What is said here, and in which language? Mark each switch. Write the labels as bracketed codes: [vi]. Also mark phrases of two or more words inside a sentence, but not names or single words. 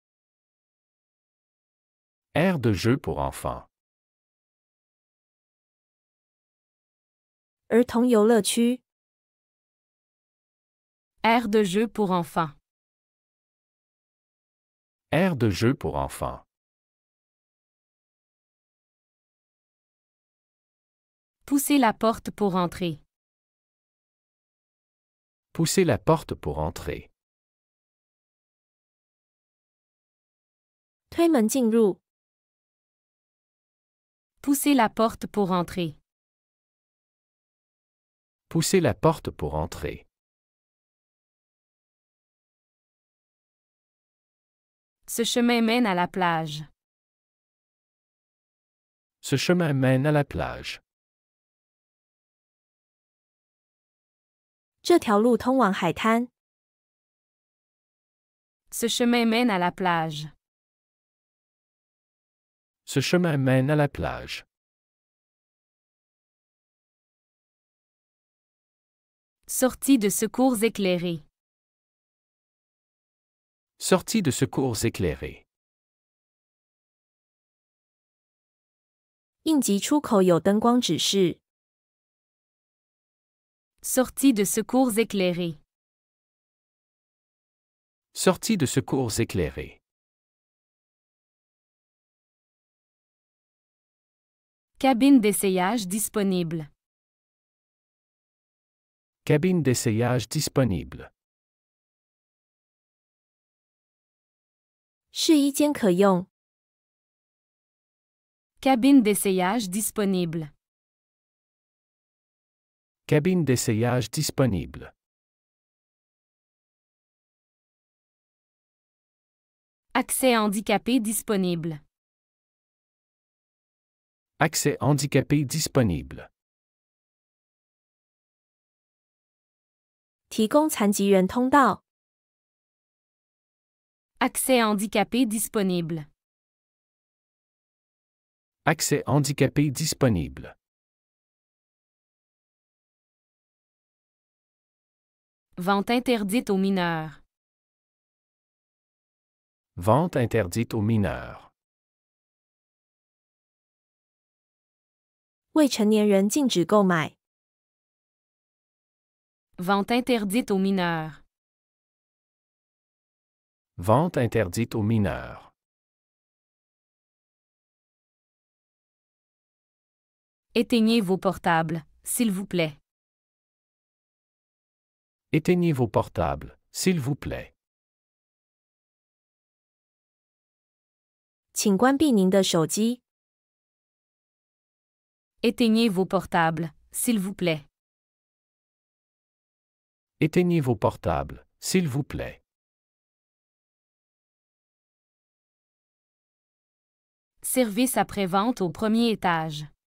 [fr] Aire de jeu pour enfants. [zh] 儿童游乐区。 [fr] Aire de jeu pour enfants. Aire de jeu pour enfants. Poussez la porte pour entrer. Poussez la porte pour entrer. [zh] 推门进入。 [fr] Poussez la porte pour entrer. Poussez la porte pour entrer. Ce chemin mène à la plage. Ce chemin mène à la plage. [zh] 这条路通往海滩。 [fr] Ce chemin mène à la plage. Ce chemin mène à la plage. Sortie de secours éclairée. Sortie de secours éclairée. [zh] 应急出口有灯光指示。 [fr] Sortie de secours éclairée. Sortie de secours éclairée. Cabine d'essayage disponible. Cabine d'essayage disponible. [zh] 试衣间可用。 [fr] Cabine d'essayage disponible. Cabine d'essayage disponible. Accès handicapé disponible. Accès handicapé disponible. [zh] 提供残疾人通道。 [fr] Accès handicapé disponible. Accès handicapé disponible. Vente interdite aux mineurs. Vente interdite aux mineurs. [zh] 未成年人禁止购买。 [fr] Vente interdite aux mineurs. Vente interdite aux mineurs. Éteignez vos portables, s'il vous plaît. Éteignez vos portables, s'il vous plaît. [zh] 请关闭您的手机。 [fr] Éteignez vos portables, s'il vous plaît. Éteignez vos portables, s'il vous plaît. Service après-vente au premier étage.